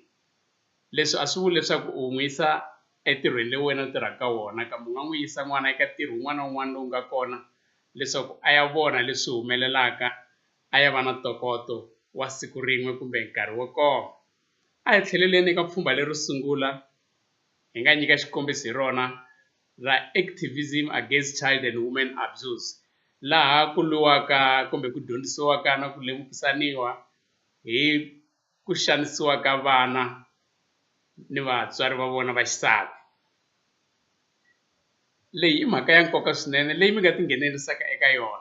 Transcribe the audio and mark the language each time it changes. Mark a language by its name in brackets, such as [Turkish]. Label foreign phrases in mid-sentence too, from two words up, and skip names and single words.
[Tsonga] Leswi a swi vuli leswaku u n'wi yisa entirhweni leyi wena u tirhaka wona, kambe u nga n'wi yisa n'wana eka ntirho wun'wana na wun'wana lowu nga kona leswaku a ya vona leswi humelelaka, a ya va na ntokoto wa siku rin'we kumbe nkarhi wo koma. A hi tlheleleni eka pfhumba leri sungula hi nga nyika xikombiso hi rona ra [English] activism against child and women abuse, [Tsonga] laha ku lwiwaka kumbe ku dyondzisiwaka na ku lemukisaniwa hi ku xanisiwa ka vana ni vatswari va vona va xisati. Leyi i mhaka ya nkoka swinene leyi mi nga tinghenelerisaka eka yona.